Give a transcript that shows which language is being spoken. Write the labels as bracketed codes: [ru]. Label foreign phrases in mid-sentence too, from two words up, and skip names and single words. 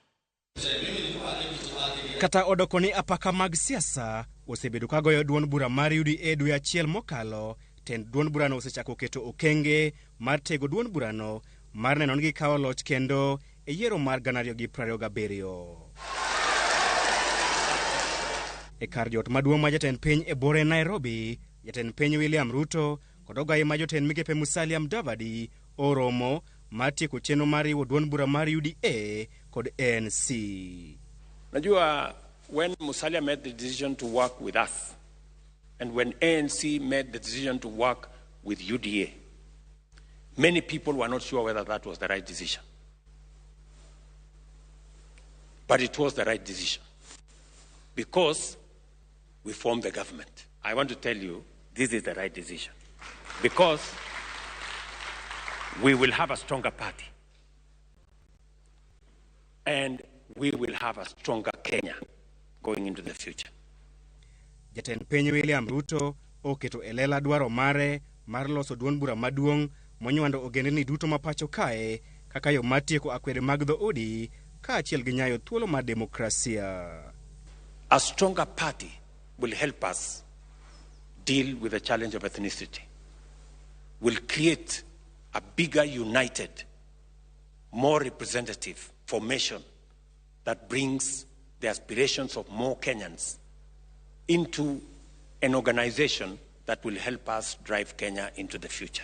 [luo] Kata odoko ni apaka mag siasa osebedo kagoyo duond bura mar UDA dwe achiel mokalo, tend duond burano osechako keto okenge mar tego duond burano mar neno ni gikawo loch kendo e yiero mar 2027. E kar jot maduong' ma jatend piny e bore Nairobi, jatend piny William Ruto kod ogai ma jotend migepe Musalia Mudavadi oromo mar tieko chenro mar riwo duond bura mar UDA kod ANC. [en] Najua, when Musalia made the decision to work with us, and when ANC made the decision to work with UDA, many people were not sure whether that was the right decision. But it was the right decision, because we formed the government. I want to tell you, this is the right decision, because we will have a stronger party, and we will have a stronger Kenya going into the future. [luo] Jatend piny William Ruto oketo elela dwaro mare mar loso duond bura maduong' monywando ogendni duto mapacho kae kaka yo mar tieko akwede mag dhoudi kaachiel gi nyayo thuolo mar demokrasia. [en] A stronger party will help us deal with the challenge of ethnicity, will create a bigger, united, more representative formation that brings the aspirations of more Kenyans into an organization that will help us drive Kenya into the future.